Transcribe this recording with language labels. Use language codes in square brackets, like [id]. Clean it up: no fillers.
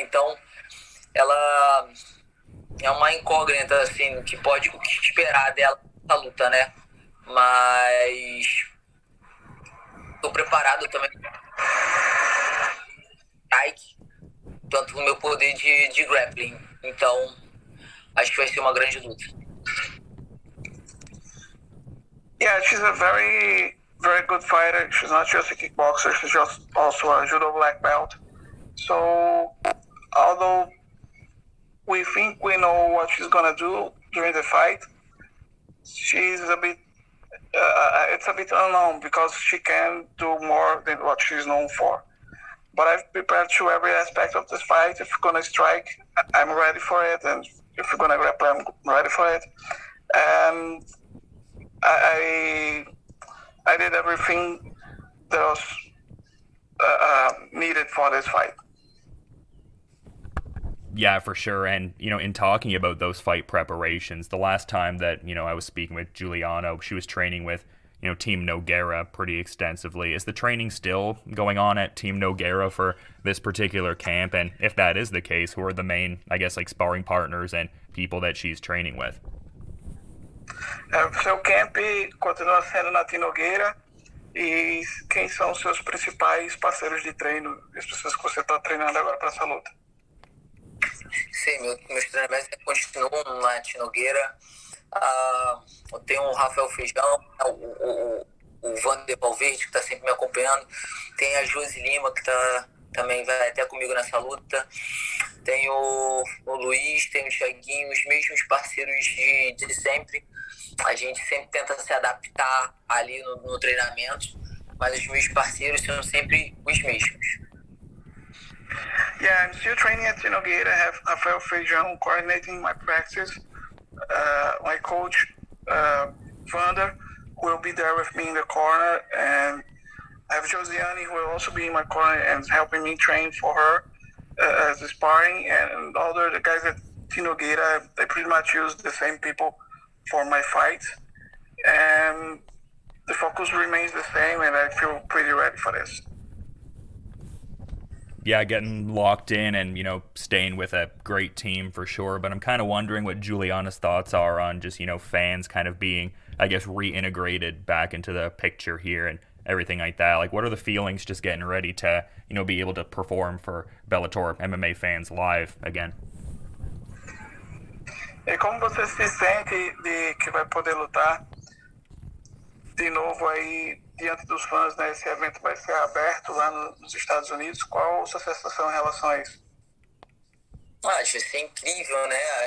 [pt] Então ela é uma incógnita, assim, o que esperar dela na luta, né? Mas tô preparado também. quanto no meu poder de grappling. Então, acho que vai ser uma grande luta. [en] Yeah, she's a very, very good fighter. She's not just a kickboxer, she's just also a judo black belt. So, although we think we know what she's gonna do during the fight, she's a bit, it's a bit unknown because she can do more than what she's known for. But I've prepared to every aspect of this fight. If we're gonna strike, I'm ready for it, and if we're gonna grapple, I'm ready for it. And I did everything that was needed for this fight. Yeah, for sure. And, in talking about those fight preparations, the last time that, I was speaking with Juliana, she was training with, Team Nogueira pretty extensively. Is the training still going on at Team Nogueira for this particular camp? And if that is the case, who are the main, I guess, like sparring partners and people that she's training with? [pt] Seu camp continua sendo na Team Nogueira. E quem são seus principais parceiros de treino, as pessoas que você está treinando agora para essa luta? Sim, meus treinamentos continuam na Team Nogueira. Eu tenho o Rafael Feijão, o Vander Valverde, que está sempre me acompanhando. Tem a Josi Lima, que também vai até comigo nessa luta. Tem o Luiz, tem o Thiaguinho, os mesmos parceiros de sempre. A gente sempre tenta se adaptar ali no treinamento, mas os meus parceiros são sempre os mesmos. [en] Yeah, I'm still training at Nogueira. I have Rafael Feijão coordinating my practice. My coach, Vander, will be there with me in the corner. And I have Josiane, who will also be in my corner and helping me train for her as a sparring. And all the guys at Nogueira, they pretty much use the same people for my fights. And the focus remains the same, and I feel pretty ready for this. Yeah, getting locked in and, staying with a great team for sure. But I'm kind of wondering what Juliana's thoughts are on just, fans kind of being, I guess, reintegrated back into the picture here and everything like that. Like, what are the feelings just getting ready to, be able to perform for Bellator MMA fans live again? [pt] E como você se sente de que vai poder lutar de novo aí diante dos fãs, né? Esse evento vai ser aberto lá nos Estados Unidos. Qual a sua sensação em relação a isso? Acho isso incrível, né?